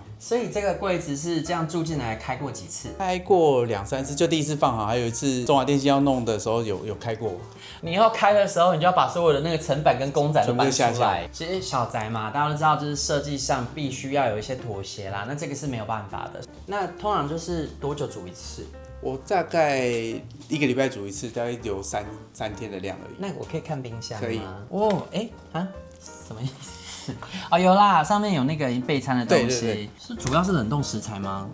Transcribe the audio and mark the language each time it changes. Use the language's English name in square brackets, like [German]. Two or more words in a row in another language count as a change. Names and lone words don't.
[Chinese] 所以這個櫃子是這樣住進來開過幾次？開過2、3次，就第一次放好，還有一次中華電信要弄的時候有開過。你以後開的時候，你就要把所有的那個層板跟公仔都搬出來。其實小宅嘛，大家都知道，就是設計上必須要有一些妥協啦。那這個是沒有辦法的。那通常就是多久煮一次？我大概1個禮拜煮一次，大概有3天的量而已。那我可以看冰箱嗎？可以。什麼意思？有啦，上面有那個已經備餐的東西。對，是主要是冷凍食材嗎？